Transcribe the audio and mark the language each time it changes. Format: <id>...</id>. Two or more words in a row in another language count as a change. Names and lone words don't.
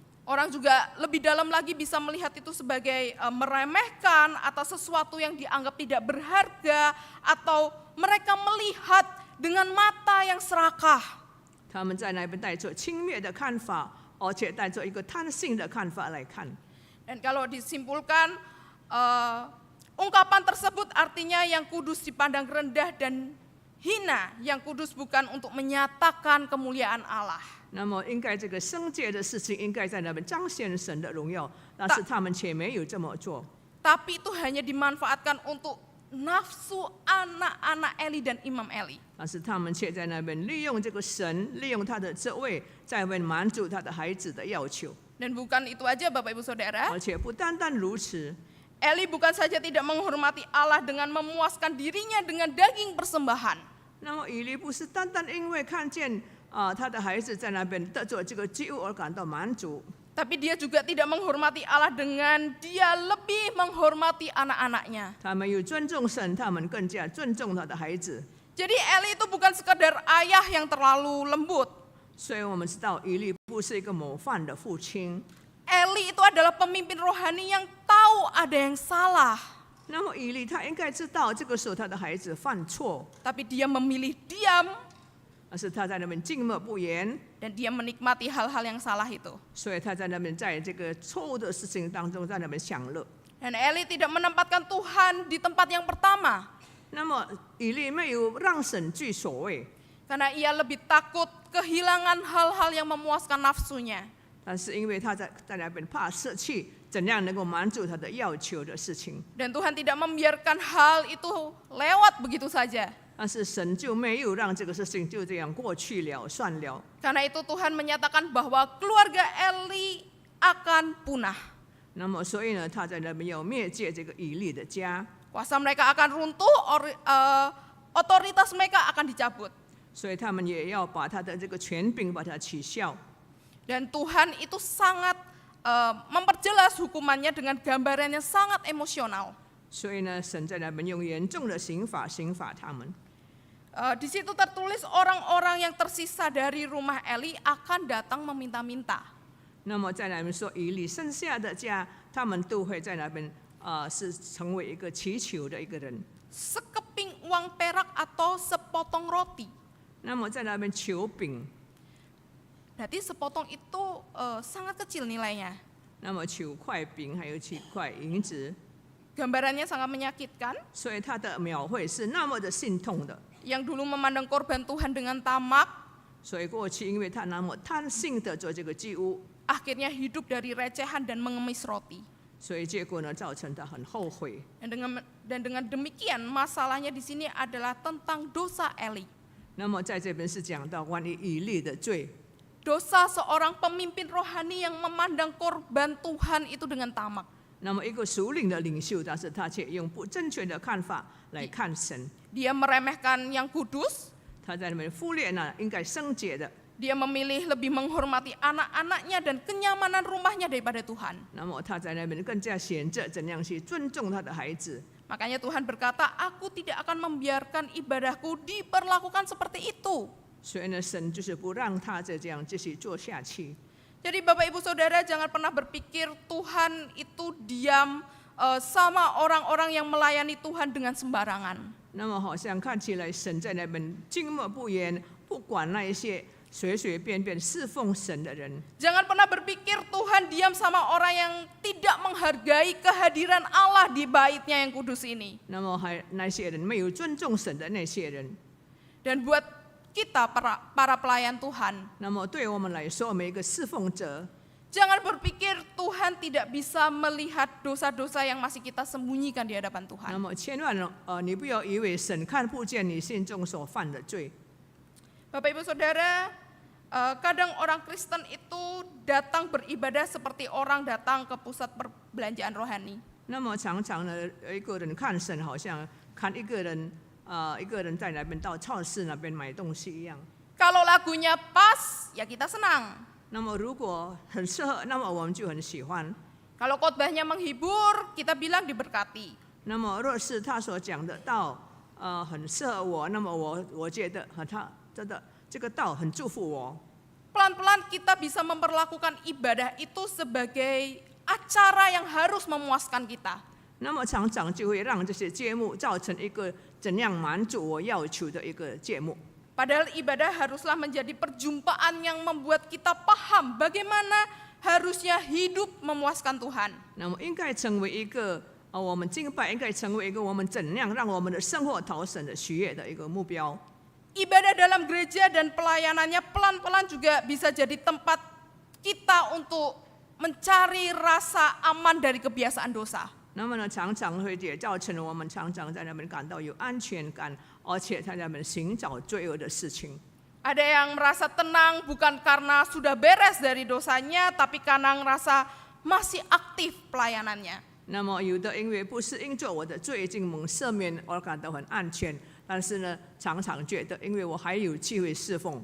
<id>Orang juga lebih dalam lagi bisa melihat itu sebagai meremehkan atau sesuatu yang dianggap tidak berharga, atau mereka melihat dengan mata yang serakah.</id> <zh>他们在那边带着轻蔑的看法，而且带着一个贪性的看法来看。</zh> <id>Dan kalau disimpulkan, ungkapan tersebut artinya yang kudus dipandang rendah dan hina, yang kudus bukan untuk menyatakan kemuliaan Allah.</id> <zh>那么应该这个圣洁的事情应该在那边彰显神的荣耀，但是他们却没有这么做。</zh> <id>Tapi itu hanya dimanfaatkan untuk nafsu anak-anak Eli dan Imam Eli.</id> <zh>但是他们却在那边利用这个神，利用他的职位，在那边满足他的孩子的要求。</zh> <id>Dan bukan itu aja Bapak Ibu Saudara,</id> <zh>而且不单单如此，</zh> <id>Eli bukan saja tidak menghormati Allah dengan memuaskan dirinya dengan daging persembahan.</id> <zh>那么以利不是单单因为看见他的孩子在那边得着这个祭物而感到满足，</zh> <id>Tapi dia juga tidak menghormati Allah dengan dia lebih menghormati anak-anaknya.</id> <zh>他们有尊重神，他们更加尊重他的孩子。</zh> <id>Jadi Eli itu bukan sekadar ayah yang terlalu lembut.</id> <zh>所以我们知道以利不是一个模范的父亲。</zh> <id>Eli itu adalah pemimpin rohani yang tahu ada yang salah.</id> <zh>那么以利他应该知道这个时候他的孩子犯错，</zh> <id>Tapi dia memilih diam</id> <zh>但是他在那边静默不言，</zh> <id>dan dia menikmati hal-hal yang salah itu.</id> <zh>所以他在那边在这个错误的事情当中在那边享乐。</zh> <id>Dan Eli tidak menempatkan Tuhan di tempat yang pertama.</id> <zh>那么以利没有让神居首位，</zh> <id>Karena ia lebih takut kehilangan hal-hal yang memuaskan nafsunya.</id> <zh>但是因为他在那边怕失去怎样能够满足他的要求的事情，</zh> <id>Dan Tuhan tidak membiarkan hal itu lewat begitu saja.</id> <zh>但是神就没有让这个事情就这样过去了算了。</zh> <id>Karena itu Tuhan menyatakan bahwa keluarga Eli akan punah.</id> <zh>那么所以呢，他在那边要灭绝这个以利的家，</zh> <id>Kuasa mereka akan runtuh, otoritas mereka akan dicabut.</id> <zh>所以他们也要把他的这个权柄把它取消。</zh> <id>Dan Tuhan itu sangat memperjelas hukumannya dengan gambarannya sangat emosional.</id> <zh>所以呢，神在那边用严重的刑罚他们。</zh> <id>Di situ tertulis orang-orang yang tersisa dari rumah Eli akan datang meminta-minta.</id> <zh>那么在那边说，以利剩下的家，他们都会在那边是成为一个祈求的一个人。</zh> <id>Sekeping uang perak atau sepotong roti.</id> <zh>那么在那边求饼，</zh> <id>Berarti sepotong itu sangat kecil nilainya.</id> <zh>那么求块饼，还有求块银子，</zh> <id>Gambarannya sangat menyakitkan.</id> <zh>所以他的描绘是那么的心痛的。</zh> <id>Yang dulu memandang korban Tuhan dengan tamak,</id> <zh>所以过去因为他那么贪心的做这个祭物，</zh> <id>akhirnya hidup dari recehan dan mengemis roti.</id> <zh>所以结果呢，造成他很后悔。</zh> <id>Dan dengan demikian masalahnya di sini adalah tentang dosa Eli.</id> <zh>那么在这边是讲到关于以利的罪，</zh> <id>Dosa seorang pemimpin rohani yang memandang korban Tuhan itu dengan tamak.</id> <zh>那么一个属灵的领袖，但是他却用不正确的看法来看神，</zh> <id>Dia meremehkan yang kudus,</id> <zh>他在那边忽略那应该圣洁的。</zh> <id>dia memilih lebih menghormati anak-anaknya dan kenyamanan rumahnya daripada Tuhan.</id> <zh>那么他在那边更加选择怎样去尊重他的孩子。</zh> <id>Makanya Tuhan berkata, aku tidak akan membiarkan ibadahku diperlakukan seperti itu.</id> <zh>所以呢，神就是不让他这样继续做下去。</zh> <id>Jadi Bapak Ibu Saudara jangan pernah berpikir Tuhan itu diam sama orang-orang yang melayani Tuhan dengan sembarangan.</id> <zh>那么好像看起来神在那边静默不言，不管那一些随随便便侍奉神的人。</zh> <id>Jangan pernah berpikir Tuhan diam sama orang yang tidak menghargai kehadiran Allah di baitnya yang kudus ini.</id> <zh>那么还那些人没有尊重神的那些人。</zh> <id>Dan buat kita para pelayan Tuhan,</id> <zh>那么对我们来说，每一个侍奉者，</zh> <id>jangan berpikir Tuhan tidak bisa melihat dosa-dosa yang masih kita sembunyikan di hadapan</id> <zh>那</zh> <id>Tuhan.</id> <zh>么千万你不要以为神看不见你心中所犯的罪。</zh> <id>Bapak Ibu Saudara, kadang orang Kristen itu datang beribadah seperti orang datang ke pusat perbelanjaan rohani.</id> <zh>那么常常呢，一个人看神，好像看一个人在那边到超市那边买东西一样。</zh> <id>Kalau lagunya pas, ya kita senang.</id> <zh>那么如果很适合，那么我们就很喜欢。</zh> <id>Kalau khotbahnya menghibur, kita bilang diberkati.</id> <zh>那么若是他所讲的道，很适合我，那么我觉得他真的这个道很祝福我。</zh> <id>Pelan-pelan kita bisa memperlakukan ibadah itu sebagai acara yang harus memuaskan kita.</id> <zh>那么常常就会让这些节目造成一个怎样满足我要求的一个节目。</zh> <id>Padahal ibadah haruslah menjadi perjumpaan yang membuat kita paham bagaimana harusnya hidup memuaskan Tuhan.</id> <zh>那么应该成为一个我们敬拜应该成为一个我们怎样让我们的生活讨神的喜悦的一个目标。</zh> <id>Ibadah dalam gereja dan pelayanannya pelan-pelan juga bisa jadi tempat kita untuk mencari rasa aman dari kebiasaan dosa.</id> <zh>那么呢，常常会也造成我们常常在那边感到有安全感，而且在那边寻找罪恶的事情。</zh> <id>Ada yang merasa tenang bukan karena sudah beres dari dosanya, tapi karena merasa masih aktif pelayanannya.</id> <zh>那么有的因为不是因着我的罪已经蒙赦免而感到很安全，但是呢，常常觉得因为我还有机会侍奉。</zh>